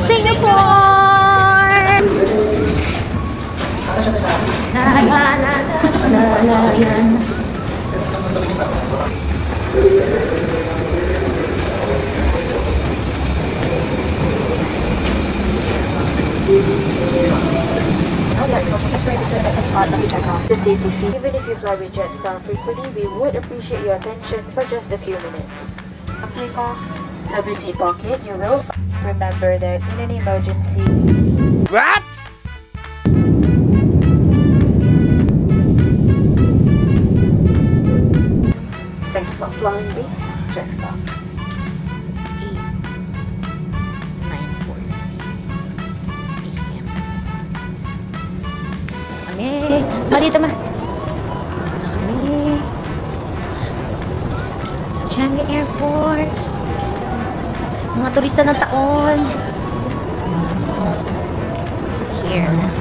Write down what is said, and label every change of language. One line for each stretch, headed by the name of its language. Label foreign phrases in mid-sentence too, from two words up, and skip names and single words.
English: Singapore! Na na na na na na. The CCC, even if you fly with Jetstar frequently, we would appreciate your attention for just a few minutes. Take off, WC pocket, you will. Remember that in an emergency. What? Thanks for flying with Jetstar. 9:40 AM.
Filipino: Kami. Dito ma. Dito kami. Sa Changi Airport. Mga turista ng taon.
English: Here.